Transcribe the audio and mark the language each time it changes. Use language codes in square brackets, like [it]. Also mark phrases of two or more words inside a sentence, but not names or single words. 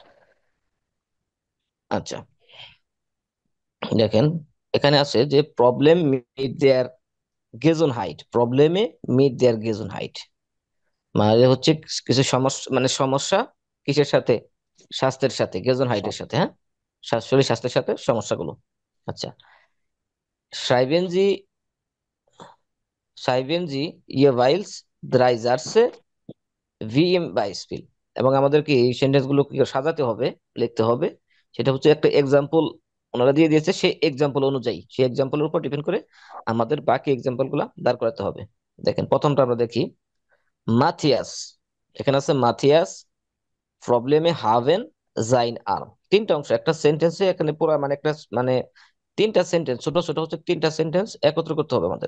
[bn] আচ্ছা, দেখেন এখানে আছে যে [de] Problem mit der Gesund heit, Probleme mit der Gesund heit [bn] মানে হচ্ছে কিছু সমস্যা, মানে সমস্যা কিসের সাথে, স্বাস্থ্যের সাথে, [de] Gesund heit [bn] সাথে, হ্যাঁ, শরীর স্বাস্থ্যের সাথে সমস্যাগুলো। আচ্ছা, [de] schreiben Sie schreiben Sie jeweils drei Sätze wie im Beispiel, [bn] এবং আমাদেরকে এই সেন্টেন্স গুলো কি করে সাজাতে হবে, লিখতে হবে, সেটা হচ্ছে একটা এক্সাম্পল ওনারা দিয়ে দিয়েছে, সেই এক্সাম্পল অনুযায়ী, সেই এক্সাম্পলের উপর ডিপেন্ড করে আমাদের বাকি এক্সাম্পল গুলা দাঁড় করাতে হবে। দেখেন প্রথমটা আমরা দেখি। মাথিয়াস, এখানে আছে মাথিয়াস [de] Probleme haben sein Arm, [bn] তিনটা অংশ একটা সেন্টেন্সে, এখানে পুরো মানে একটা মানে তিনটা সেন্টেন্স, ছোট ছোট হচ্ছে তিনটা সেন্টেন্স একত্র করতে হবে আমাদের।